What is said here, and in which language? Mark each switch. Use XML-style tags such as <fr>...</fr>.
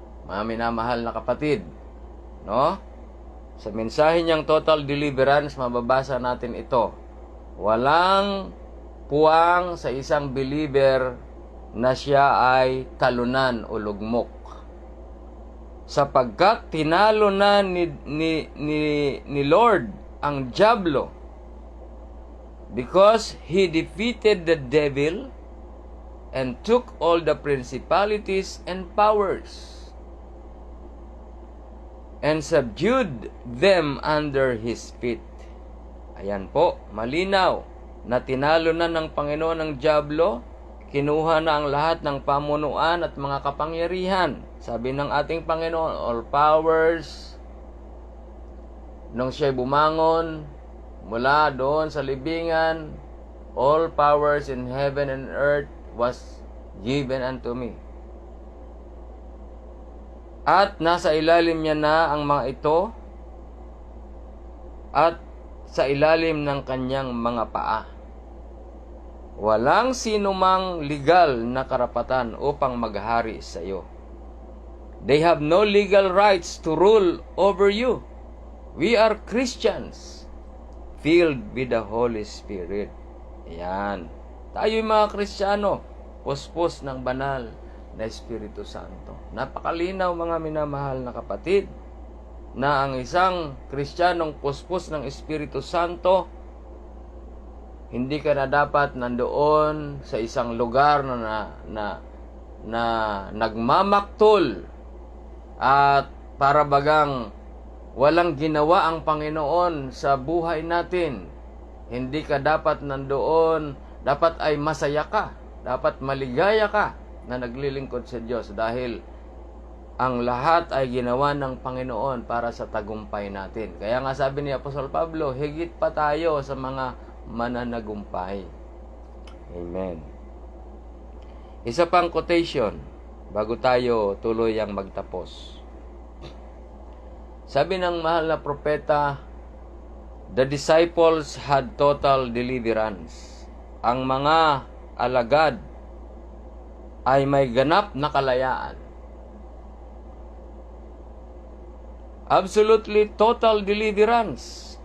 <tl>Mga minamahal na kapatid, no? Sa mensahe niyang</tl> <en>total deliverance,</en> <tl>mababasa natin ito. Walang puwang sa isang believer na siya ay talunan o lugmok. Sapagkat tinalo na ni Lord ang dyablo,</tl> <en>because He defeated the devil and took all the principalities and powers and subdued them under His feet.</en> <tl>Ayan po, malinaw na tinalo na ng Panginoon ang dyablo, kinuha na ang lahat ng pamunuan at mga kapangyarihan. Sabi ng ating Panginoon,</tl> <en>all powers,</en> <tl>nung siya'y bumangon mula doon sa libingan,</tl> <en>all powers in heaven and earth was given unto me.</en> <tl>At nasa ilalim niya na ang mga ito at sa ilalim ng kanyang mga paa. Walang sinumang legal na karapatan upang maghari sa iyo.</tl> <en>They have no legal rights to rule over you. We are Christians, filled with the Holy Spirit.</en> <tl>Ayan. Tayo'y mga Kristiyano, puspos ng banal na Espiritu Santo. Napakalinaw, mga minamahal na kapatid, na ang isang Kristiyanong puspos ng Espiritu Santo, hindi ka na dapat nandoon sa isang lugar na nagmamaktol at para bagang walang ginawa ang Panginoon sa buhay natin. Hindi ka dapat nandoon, dapat ay masaya ka, dapat maligaya ka na naglilingkod sa Diyos dahil ang lahat ay ginawa ng Panginoon para sa tagumpay natin. Kaya nga sabi ni Apostol Pablo, higit pa tayo sa mga mananagumpay. Amen. Isa pang quotation bago tayo tuluyang magtapos. Sabi ng mahal na propeta,</tl> <en>the disciples had total deliverance.</en> <tl>Ang mga alagad ay may ganap na kalayaan.</tl> <en>Absolutely total deliverance.</en>